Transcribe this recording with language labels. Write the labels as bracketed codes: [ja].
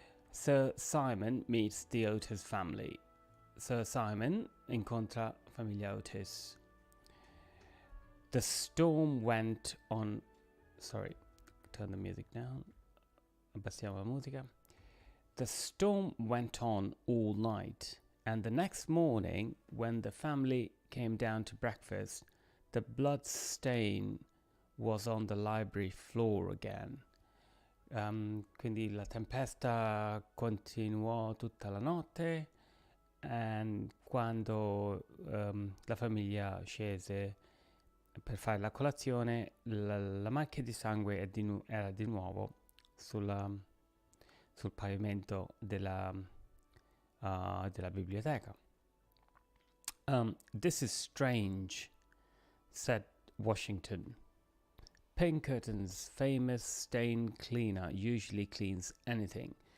[en] Sir Simon meets the Otis family. [it] Sir Simon incontra famiglia Otis. [en] The storm went on... Sorry, turn the music down. [it] Abbassiamo la musica. [en] The storm went on all night, and the next morning, when the family came down to breakfast, the blood stain was on the library floor again. [it] Quindi la tempesta continuò tutta la notte, e quando la famiglia scese per fare la colazione, la macchia di sangue era di nuovo sul pavimento della biblioteca. [en] This is strange, said Washington. Pinkerton's famous stain cleaner usually cleans anything.